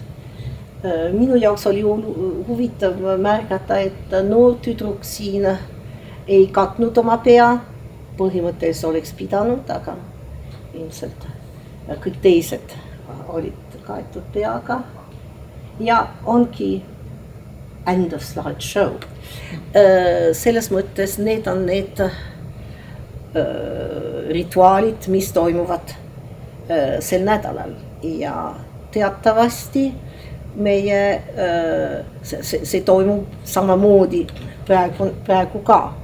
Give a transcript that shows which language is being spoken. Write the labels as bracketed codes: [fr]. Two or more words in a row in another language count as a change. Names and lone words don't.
[et] Minu jaoks oli huvitav märgata, et noor tüdruk siin ei katnud oma pea, põhimõtteliselt oleks pidanud, aga ilmselt kõik teised olid kaetud peaga ja ongi [en] end of slideshow. [et] Selles mõttes need on need rituaalid, mis toimuvad sel nädalal ja teatavasti meie see toimub samamoodi praegu ka.